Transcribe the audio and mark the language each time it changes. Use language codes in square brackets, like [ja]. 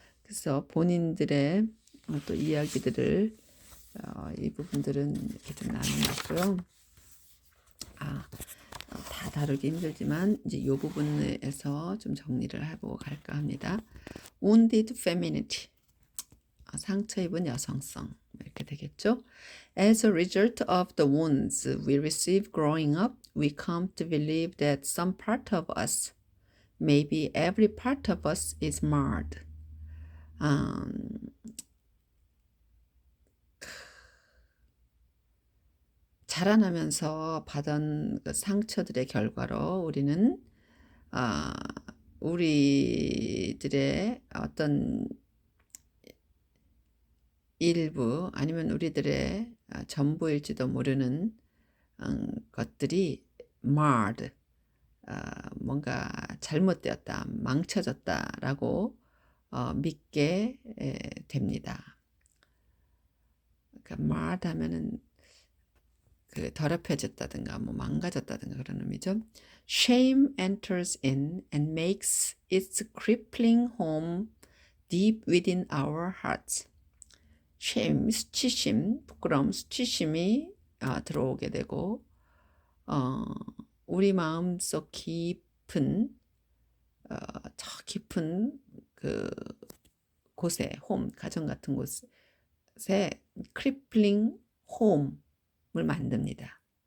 [ko] 그래서 본인들의 또 이야기들을 이 부분들은 이렇게 좀 나눠놨고요. 다 다루기 힘들지만 이제 이 부분에서 좀 정리를 해보고 갈까 합니다. [en] Wounded femininity, [ko] 상처 입은 여성성 이렇게 되겠죠. [en] As a result of the wounds we receive growing up, we come to believe that some part of us, maybe every part of us, is marred. [ko] 자라나면서 받은 그 상처들의 결과로 우리는 우리들의 어떤 일부 아니면 우리들의 전부일지도 모르는 것들이 marred, 뭔가 잘못되었다, 망쳐졌다라고 믿게 됩니다. 그러니까 marred 하면은 그 더럽혀졌다든가 뭐 망가졌다든가 그런 의미죠. [en] Shame enters in and makes its crippling home deep within our hearts. [ko] shame, 수치심, 부끄러움, 수치심이 들어오게 되고 우리 마음속 깊은 저 깊은 그 곳에 홈, 가정 같은 곳에 [en] crippling home [ko] 을 만듭니다.